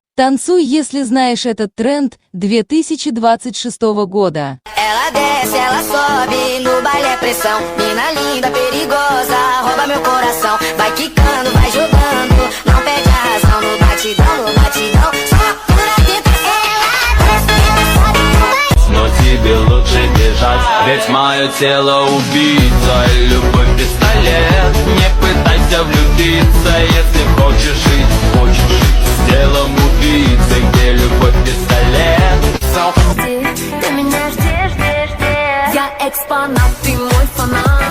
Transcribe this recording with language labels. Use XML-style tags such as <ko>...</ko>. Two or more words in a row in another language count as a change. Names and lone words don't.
<ru>Танцуй, если знаешь этот тренд 2026 года.</ru> <pt>Ela desce, ela sobe, no baile é pressão. Mina linda, perigosa, rouba meu coração. Vai quicando, vai jogando, não perde a razão. No batidão, só por dentro. Ela desce, ela sobe,</pt> <ru>Но тебе лучше бежать, ведь мое тело убийца. Любовь пистолет, не пытайся влюбиться. Если хочешь жить с телом убийцы. Где любовь пистолет? ты меня ждешь. Я экспонат, ты мой фанат.</ru>